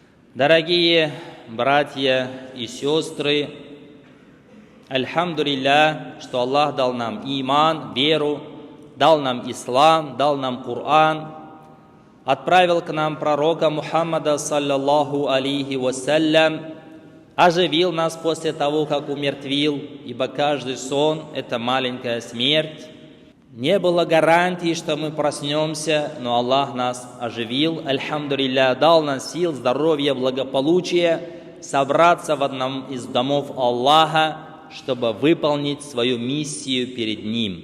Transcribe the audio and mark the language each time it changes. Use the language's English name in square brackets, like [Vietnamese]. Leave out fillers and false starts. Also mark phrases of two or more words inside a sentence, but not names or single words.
[Russian] Дорогие братья и сестры, альхамдулилля, что Аллах дал нам иман, веру, дал нам ислам, дал нам Коран, отправил к нам пророка Мухаммада, [Arabic] صلى الله عليه وسلم, [Russian] оживил нас после того, как умертвил, ибо каждый сон – это маленькая смерть. Не было гарантии, что мы проснемся, но Аллах нас оживил, альхамдулилля, дал нам сил, здоровья, благополучия собраться в одном из домов Аллаха, чтобы выполнить свою миссию перед Ним.